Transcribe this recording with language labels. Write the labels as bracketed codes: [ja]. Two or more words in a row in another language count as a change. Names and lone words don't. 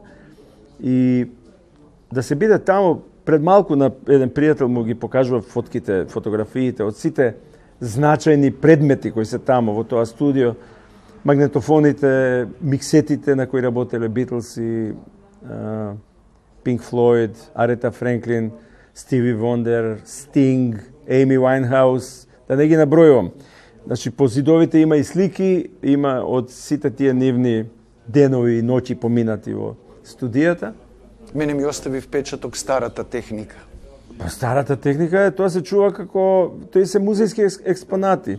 [mk] И да се биде таму, пред малку на еден пријател му ги покажува фотките, фотографиите од сите значајни предмети кои се таму во тоа студио, магнетофоните, миксетите на кои работеле Битлси, Pink Floyd, Aretha Franklin, Stevie Wonder, Sting, Amy Winehouse, да не ги набројувам. Значи, по зидовите има и слики, има од сите тие нивни денови и ноќи поминати во студијата. Мене ми остави впечаток старата техника. Па старата техника е, тоа се чува како, тои се музејски експонати.